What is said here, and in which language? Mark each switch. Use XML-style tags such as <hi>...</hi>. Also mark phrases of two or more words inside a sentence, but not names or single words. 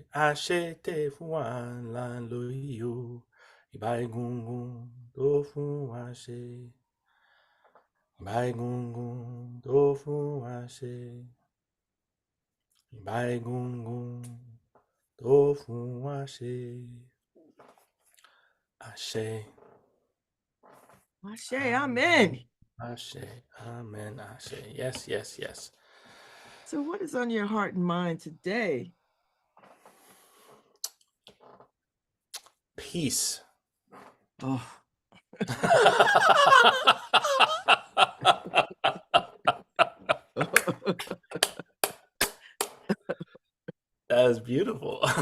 <yo>Àṣetè fún wa là ń lò yìí o. Ìbà egungun tó fún wa ṣe. Ìbà egungun tó fún wa ṣe. Ìbà egungun tó fún wa ṣe. Ashe. Ashe, amen. Ashe. Amen. Ashe.</yo> <en>Yes, yes, yes. So, what is on your heart and mind today? Peace. Oh, That is beautiful.</en>